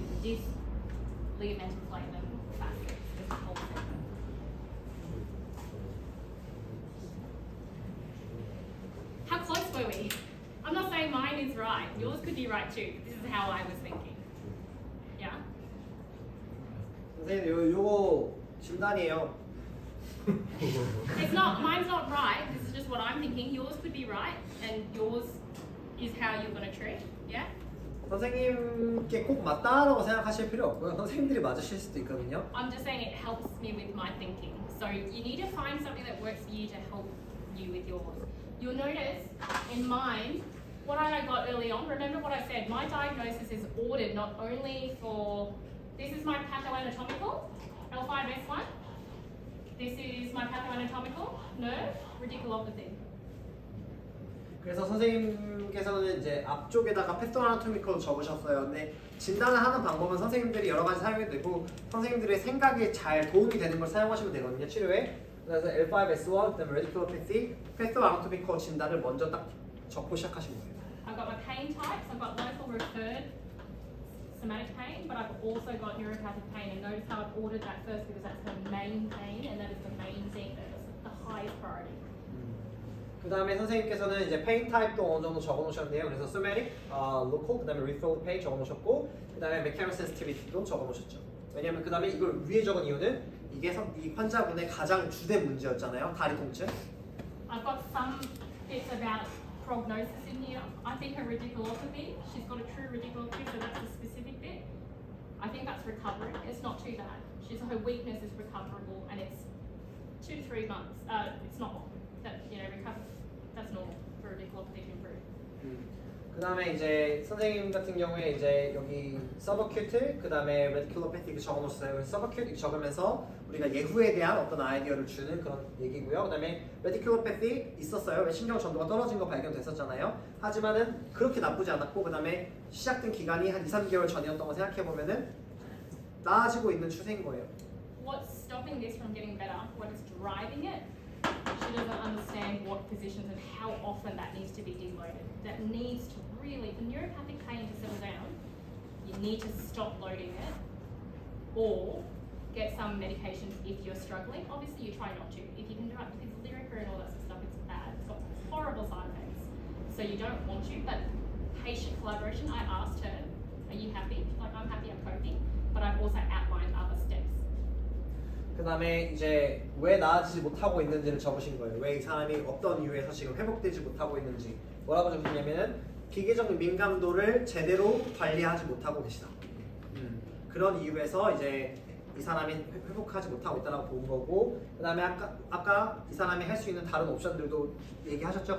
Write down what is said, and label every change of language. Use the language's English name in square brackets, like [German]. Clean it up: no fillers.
[English] This ligamental flamen facet is the whole segment. How close were we? I'm not saying mine is right. Yours could be right too. This is how I was thinking. Yeah? [Korean] 선생님 요거 진단이에요. [English] It's not, mine's not right. This is just what I'm thinking. Yours could be right, and yours is how you're going to treat. Yeah? [Korean] 선생님께 꼭 맞다라고 생각하실 필요 없고요. 선생님들이 맞으실 수도 있거든요. [English] I'm just saying it helps me with my thinking. So you need to find something that works for you to help you with yours. You'll notice in mine, what I got early on, remember what I said, my diagnosis is ordered not only for, this is my pathoanatomical, L5S1. This is my pathoanatomical nerve radiculopathy. [Korean] 그래서 선생님께서는 이제 앞쪽에다가 패스토아나토미컬 적으셨어요. 근데 진단을 하는 방법은 선생님들이 여러 가지 사용이 되고 선생님들의 생각에 잘 도움이 되는 걸 사용하시면 되거든요. 치료에. 그래서 L5S1, 그다음에 radiculopathy, 패스토아나토미컬 진단을 먼저 딱 적고 시작하신 거예요. [English] I've got my pain types. I've got local referred somatic pain, but I've also got neuropathic pain. And notice how I've ordered that first because that's the main pain, and that is the main thing that is the highest priority. [Korean] 그 다음에 선생님께서는 이제 페인 타입도 어느 정도 적어놓으셨네요. 그래서 somatic, local, 그 다음에 referral pain 적어놓으셨고 그 다음에 mechanical sensitivity도 적어놓으셨죠. 왜냐면 그 다음에 이걸 위에 적은 이유는 이게 이 환자분의 가장 주된 문제였잖아요. 다리 통증. [English] I've got some bits about prognosis in here. I think her radiculopathy, she's got a true radiculopathy, so that's a specific bit. I think that's recovering. It's not too bad. Her weakness is recoverable, and it's 2 to 3 months. It's not long. That recover. That's normal for radiculopathy to improve. [Korean] 그 다음에 이제 선생님 같은 경우에 이제 여기 subacute, 그 다음에 radiculopathy 적어놓았어요. 그래서 subacute 적으면서 우리가 예후에 대한 어떤 아이디어를 주는 그런 얘기고요. 그 다음에 radiculopathy 있었어요. 신경 전도가 떨어진 거 발견됐었잖아요. 하지만은 그렇게 나쁘지 않았고 그 다음에 시작된 기간이 한 2, 3개월 전이었던 거 생각해보면은 나아지고 있는 추세인 거예요. [English] What's stopping this from getting better? What is driving it? She doesn't understand what positions and how often that needs to be deloaded. That needs to really, for neuropathic pain to settle down, you need to stop loading it or get some medications if you're struggling. Obviously, you try not to. If you can do it because Lyrica and all that sort of stuff, it's bad. It's got horrible side effects. So you don't want to, but patient collaboration, I asked her, are you happy? She's like, I'm happy, I'm coping. But I've also outlined other steps. [Korean] 그 다음에 이제 왜 나아지지 못하고 있는지를 적으신 거예요. 왜 이 사람이 어떤 이유에서 지금 회복되지 못하고 있는지. 뭐라고 적으셨냐면은 기계적 민감도를 제대로 관리하지 못하고 계시다. 그런 이유에서 이제 이 사람이 회복하지 못하고 있다고 본 거고 그 다음에 아까 이 사람이 할 수 있는 다른 옵션들도 얘기하셨죠.